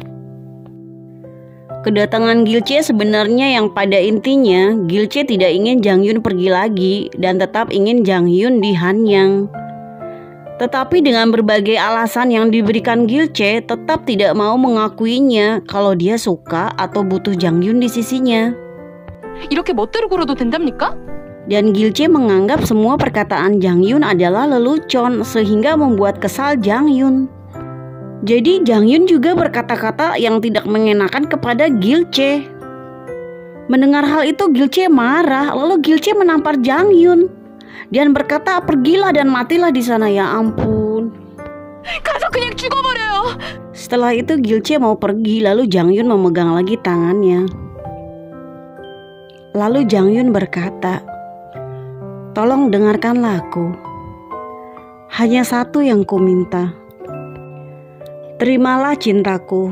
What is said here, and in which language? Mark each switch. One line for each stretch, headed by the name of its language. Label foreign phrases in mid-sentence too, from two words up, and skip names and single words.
Indonesian: Kedatangan Gilce sebenarnya yang pada intinya Gilce tidak ingin Jang Hyun pergi lagi dan tetap ingin Jang Hyun di Hanyang. Tetapi dengan berbagai alasan yang diberikan Gilce tetap tidak mau mengakuinya kalau dia suka atau butuh Jang Hyun di sisinya.
Korean: 이렇게 멋대로 굴어도 된답니까?
Indonesian: Dan Gilce menganggap semua perkataan Jang Hyun adalah lelucon sehingga membuat kesal Jang Hyun. Jadi Jang Hyun juga berkata-kata yang tidak mengenakan kepada Gilce. Mendengar hal itu Gilce marah, lalu Gilce menampar Jang Hyun dan berkata, pergilah dan matilah di sana. Ya ampun.
Korean: 가서 그냥 죽어버려요.
Indonesian: Setelah itu Gilce mau pergi, lalu Jang Hyun memegang lagi tangannya. Lalu Jang Hyun berkata, tolong dengarkanlah aku. Hanya satu yang ku minta. Terimalah cintaku.